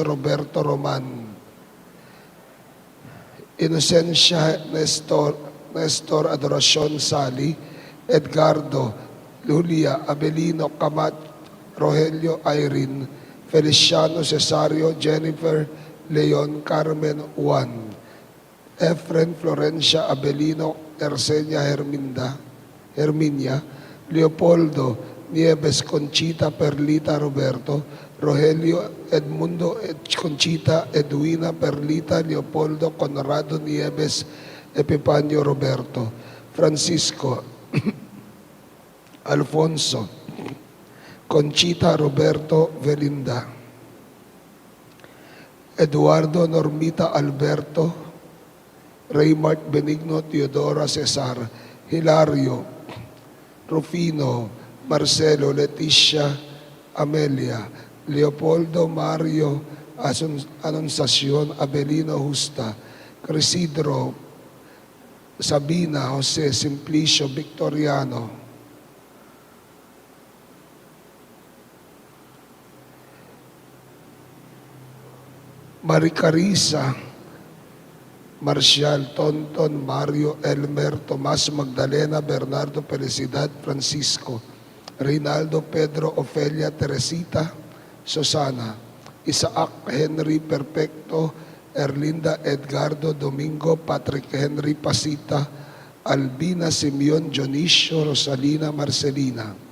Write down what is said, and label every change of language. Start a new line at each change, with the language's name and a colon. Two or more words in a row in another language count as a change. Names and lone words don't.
Filipino: Roberto Roman, Inocencia Nestor Adoracion Sali, Edgardo Lulia Abelino Camat Rogelio Irene, Feliciano Cesario Jennifer Leon Carmen Juan, Efren Florencia Abelino Ersenia Herminia, Leopoldo Nieves Conchita Perlita Roberto, Rogelio Edmundo Conchita Edwina Perlita Leopoldo Conrado Nieves Epipanio Roberto, Francisco Alfonso Conchita Roberto Velinda, Eduardo Normita Alberto, Raymart Benigno Teodora Cesar, Hilario Rufino Marcelo Leticia Amelia, Leopoldo Mario Anunciacion Abelino Justa, Crisidro Sabina Jose Simplicio Victoriano, Maricarisa Marcial Tonton Mario Elmer Tomas Magdalena Bernardo Felicidad Francisco, Reynaldo Pedro Ofelia Teresita Susana, Isaac Henry Perfecto, Erlinda Edgardo Domingo Patrick Henry Pasita, Albina Simeon Dionisio Rosalina Marcelina,